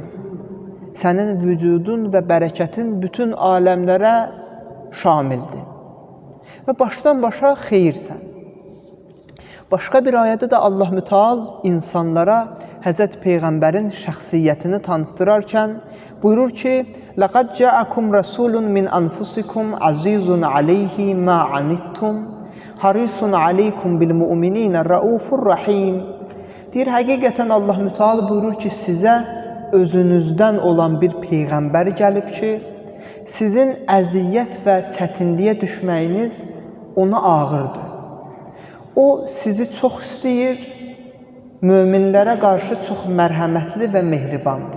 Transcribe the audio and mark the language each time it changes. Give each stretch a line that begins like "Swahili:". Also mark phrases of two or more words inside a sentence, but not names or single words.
Azerbaijani: Sənin vücudun və bərəkətin bütün aləmlərə şamildir. Və başdan başa xeyirsən. Başqa bir ayədə də Allah Müteal insanlara Hz. Peyğəmbərin şəxsiyyətini tanıtdırarkən buyurur ki,
Arabic: لَقَدْ جَاءَكُمْ رَسُولٌ مِنْ أَنْفُسِكُمْ عَزِيزٌ عَلَيْهِ مَا عَنِتُّمْ حَرِيصٌ عَلَيْكُمْ بِالْمُؤْمِنِينَ رَؤُوفٌ رَحِيمٌ.
Azerbaijani: Deyir, həqiqətən Allah Müteal buyurur ki, sizə özünüzdən olan bir Peyğəmbər gəlib ki, sizin əziyyət və çətinliyə düşməyiniz ona ağırdır. O, sizi çox istəyir, möminlərə qarşı çox mərhəmətli və mehribandır.